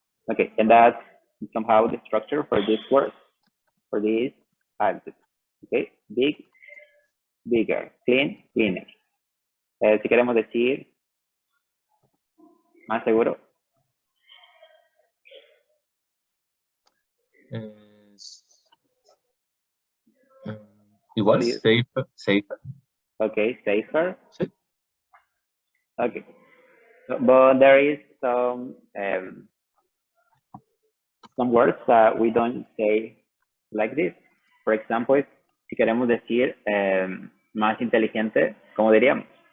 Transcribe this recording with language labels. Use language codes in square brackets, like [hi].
[en] Okay, and that's somehow the structure for this word, for this adjective. Okay, big, bigger, clean, cleaner. [es] Si queremos decir más seguro, Es, igual, [en] Please. safer. Okay, safer. [es] Sí. [en] Okay, but there is some words that we don't say like this. For example, [es] si queremos decir más inteligente, ¿cómo diríamos?